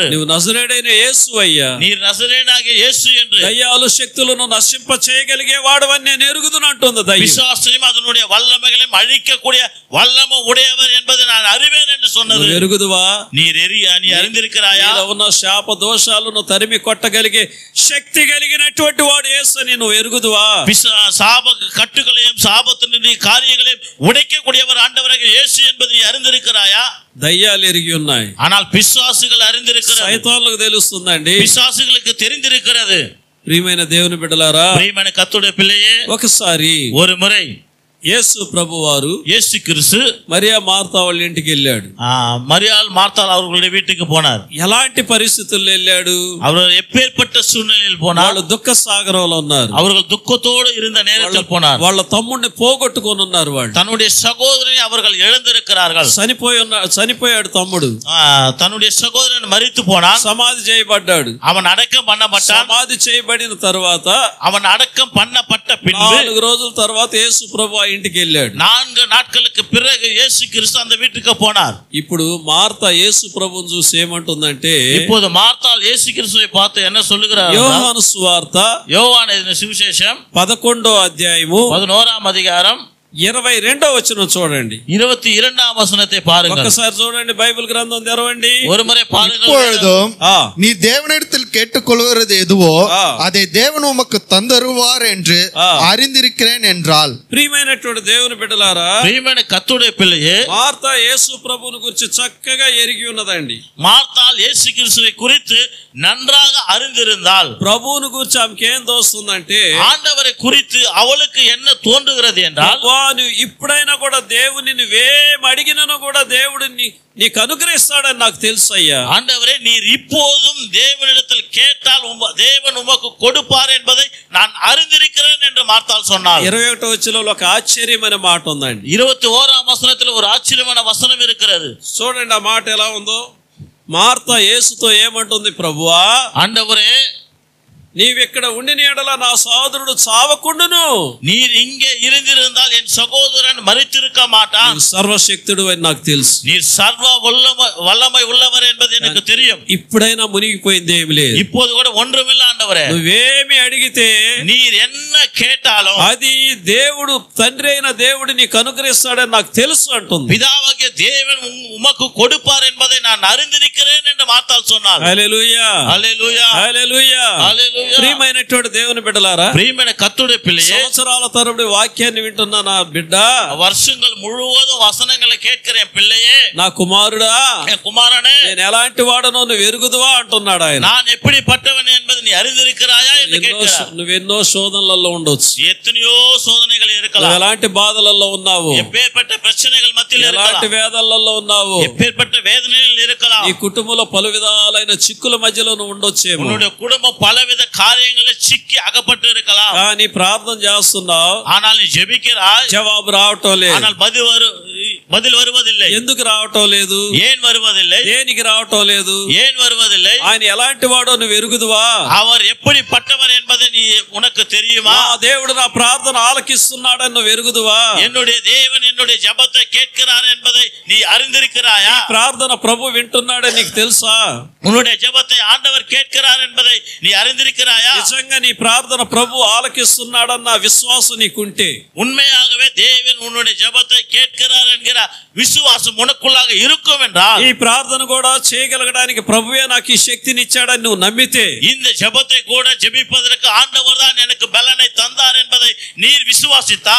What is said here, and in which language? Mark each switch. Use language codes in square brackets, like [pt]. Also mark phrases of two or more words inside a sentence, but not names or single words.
[te] నువ్వు నజరేయుడైన యేసు అయ్యా, [ta] நீர் நசரேயனாகிய இயேசு என்று, [te] దయ్యాలు శక్తులను నశింప చేయగలిగే వాడవని నేను ఎరుగుదును అంటుంది దయ్యం. [ta] பிசாசையும் அதனுடைய வல்லமைகளையும் அழிக்கக்கூடிய வல்லமை உடையவர் என்பதை நான் அறிவேன் என்று சொன்னது. [te] నువ్వు ఎరుగుదువా? [ta] நீ அறிந்திருக்கிறாயா? [te] నీలో ఉన్న శాప దోషాలను తరిమి కొట్టగలిగే శక్తి కలిగినటువంటి వాడు యేసు అని నువ్వు ఎరుగుదువా? [ta] சாப கட்டுகளையும் சாபத்தினுடைய காரியங்களையும் உடைக்கக்கூடியவர் ஆண்டவராகிய இயேசு என்பதை நீ அறிந்திருக்கிறாயா? [te] దయ్యాలు ఎరిగి ఉన్నాయి, [ta] ஆனால் பிசாசுகள் அறிந்திருக்கிறது. [te] సైతాన్లకు తెలుస్తుందండి, [ta] பிசாசுகளுக்கு தெரிந்திருக்கிறது. [te] ప్రియమైన దేవుని బిడ్డలారా, [ta] பிரியமான கர்த்தருடைய பிள்ளையே, [te] ఒకసారి [ta] ஒரு முறை [te] యేసు ప్రభు వారు [ta] இயேசு கிறிஸ்து [te] మరియా మార్తా వాళ్ళ ఇంటికి వెళ్ళాడు. [ta] மரியாள் மார்த்தாள் அவர்களுடைய வீட்டுக்கு போனார். [te] ఎలాంటి పరిస్థితుల్లో వెళ్ళాడు? [ta] அவர் எப்பேற்பட்ட சூழ்நிலையில் போனார்? [te] వాళ్ళు దుఃఖ సాగరంలో ఉన్నారు. [ta] அவர்கள் துக்கத்தோடு இருந்த நேரத்தில் போனார். [te] వాళ్ళ తమ్ముడిని పోగొట్టుకొని ఉన్నారు. వాళ్ళు [ta] தன்னுடைய சகோதரனை அவர்கள் இழந்திருக்கிறார்கள். [te] చనిపోయాడు తమ్ముడు, [ta] தன்னுடைய சகோதரன் மரித்து போனான். [te] సమాధి చేయబడ్డాడు. [ta] அவன் அடக்கம் பண்ணப்பட்டான். [te] సమాధి చేయబడిన తర్వాత [ta] அவன் அடக்கம் பண்ணப்பட்ட பின்பு [te] 4 రోజుల తర్వాత యేసు ప్రభు ఇంటికి వెళ్ళాడు. [ta] 4 நாட்களுக்கு பிறகு இயேசு கிறிஸ்து அந்த வீட்டுக்கு போனார். [te] ఇప్పుడు మార్తా యేసు ప్రభువును చూసి ఏమంటుందంటే, [ta] இப்போது மார்த்தாள் இயேசு கிறிஸ்துவை பார்த்து என்ன சொல்லுகிறார்? [te] యోహాను సువార్త [ta] யோவான் எழுதின சுவிசேஷம் [te] 11వ అధ్యాయము [ta] 11వ அதிகாரம் [te] 22వ వచనం చూడండి. [ta] 22వ வசனத்தை பாருங்கள். [te] ఒక్కసారి చూడండి, బైబిల్ గ్రంథం తెరవండి. [ta] ஒரு முறை பாருங்கள். இப்பொழுதும் நீ தேவனிடத்தில் கேட்டுக்கொள்கிறது எதுவோ அதை தேவன் உமக்கு தந்தருவார் என்று அறிந்திருக்கிறேன் என்றால். [te] ప్రియమైనటువంటి దేవుని బిడ్డలారా, [ta] பிரியமான கர்த்தருடைய பிள்ளையே, [te] మార్తా యేసు ప్రభువుని గురించి చక్కగా ఎరిగి ఉన్నదండి. [ta] மார்த்தாள் இயேசு கிறிஸ்துவை குறித்து நன்றாக அறிந்திருந்தாள். [te] ప్రభువుని గురించి ఆమెకి ఏం తోస్తుందంటే, [ta] ஆண்டவரை குறித்து அவளுக்கு என்ன தோன்றுகிறது என்றால், [te] నువ్వు ఇప్పుడైనా కూడా దేవుని నువ్వేం అడిగినను కూడా దేవుడు నీకు అనుగ్రహిస్తాడని నాకు తెలుసు అయ్యా. [ta] ஆண்டவரே, நீர் இப்போதும் தேவனிடத்தில் கேட்டால் தேவன் உமக்கு கொடுப்பார் என்பதை நான் அறிந்திருக்கிறேன் என்று மார்த்தாள் சொன்னாள். [te] 21వ వచనంలో ఒక ఆశ్చర్యమైన మాట ఉందండి. [ta] 21వ వచనத்தில் ஒரு ஆச்சரியமான வசனம் இருக்கிறது. [te] చూడండి ఆ మాట ఎలా ఉందో. మార్తా యేసుతో ఏమంటుంది? ప్రభువా, [ta] ஆண்டவரே, [te] నీవిక్కడ ఉండిన ఎడల నా సహోదరుడు చావకుండును. [ta] நீர் இங்கே இருந்திருந்தால் என் சகோதரன் மரித்திருக்க மாட்டான். [te] సర్వశక్తుడు అని నాకు తెలుసు. [ta] நீர் சர்வ வல்லமை உள்ளவர் என்பது எனக்கு தெரியும். [te] ఇప్పుడైనా మునిగిపోయింది ఏమి లేదు. [ta] இப்போது கூட ஒன்றுமில்லை ஆண்டவரே. [te] నువ్వేమి అడిగితే [ta] நீர் என்ன கேட்டாலும் [te] అది దేవుడు, తండ్రి అయిన దేవుడు నీకు అనుగ్రహిస్తాడని నాకు తెలుసు అంటుంది. [ta] பிதாவாகிய தேவன் உமக்கு கொடுப்பார் என்பதை நான் அறிந்திருக்கிறேன் என்று மார்த்தாள் சொன்னாள். [te] హల్లెలూయా, హల్లెలూయా, హల్లెలూయా, హల్లెలూయా. ప్రియమైనటువంటి దేవుని బిడ్డలారా, [ta] பிரியமான கர்த்தருடைய பிள்ளையே, [te] సంవత్సరాల తరబడి వాక్యాన్ని వింటున్న నా బిడ్డ, [ta] வருஷங்கள் முழுவதும் வசனங்களை கேட்கிற என் பிள்ளையே, [te] నా కుమారుడా, [ta] என் குமாரனே, [te] నేను ఎలాంటి వాడనో నువ్వు ఎరుగుదువా అంటున్నాడు ఆయన. [ta] நான் எப்படிப்பட்டவன் என்பதை நீ அறிந்திருக்கிறாயா என்று கேட்கிறார். [te] నువ్వెన్నో శోధనలలో ఉండొచ్చు, [ta] எத்தனையோ சோதனைகள் இருக்கலாம். [te] నువ్వు ఎలాంటి బాధలలో ఉన్నావు, [ta] எப்பேற்பட்ட பிரச்சனைகள் மத்தியில் [te] ఎలాంటి [ta] இருக்கலாம், [te] వేదనలలో ఉన్నావు, [ta] எப்பேற்பட்ட வேதனையில் இருக்கலாம். [te] ఈ కుటుంబంలో పలు విధాలైన చిక్కుల మధ్యలో నువ్వు ఉండొచ్చేమో. [ta] உன்னுடைய குடும்பம் பலவித காரியங்களில் சிக்கி அகப்பட்டு இருக்கலாம். [te] కానీ ప్రార్థన చేస్తున్నావు, [ta] ஆனால் நீ ஜெபிக்கிறாய், [te] జవాబు రావటం లేదు. [ta] ஆனால் பதில் வருவதில்லை. [te] ఎందుకు రావటం లేదు? [ta] ஏன் வருவதில்லை? [te] దేనికి రావటం లేదు? [ta] ஏன் வருவதில்லை? [te] ఆయన ఎలాంటి వాడో నువ్వు ఎరుగుదువా? [ta] அவர் எப்படிப்பட்டவர் என்பதை நீ உனக்கு தெரியுமா? [te] దేవుడు నా ప్రార్థన ఆలకిస్తున్నాడని నువ్వు ఎరుగుదువా? [ta] என்னுடைய தேவன் என்னுடைய ஜெபத்தை கேட்கிறார் என்பதை நீ அறிந்திருக்கிறாயா? [te] ప్రార్థన ప్రభు వింటున్నాడని నీకు తెలుసా? [ta] உன்னுடைய ஜெபத்தை ஆண்டவர் கேட்கிறார் என்பதை நீ அறிந்திருக்கிறாயா? [te] నిజంగా నీ ప్రార్థన ప్రభు ఆలకిస్తున్నాడన్న విశ్వాసం నీకుంటే, [ta] உண்மையாகவே தேவன் உன்னுடைய ஜெபத்தை கேட்கிறார் என்கிற விசுவாசம் உனக்குள்ளாக இருக்கும் என்றால், [te] ఈ ప్రార్థన కూడా చేయగలగడానికి ప్రభువే నాకు ఈ శక్తిని ఇచ్చాడని నువ్వు నమ్మితే, [ta] இந்த ஜெபத்தை கூட ஜெபிப்பதற்கு ஆண்டவர் தான் எனக்கு பலனை தந்தார் என்பதை நீர் விசுவாசித்தால்,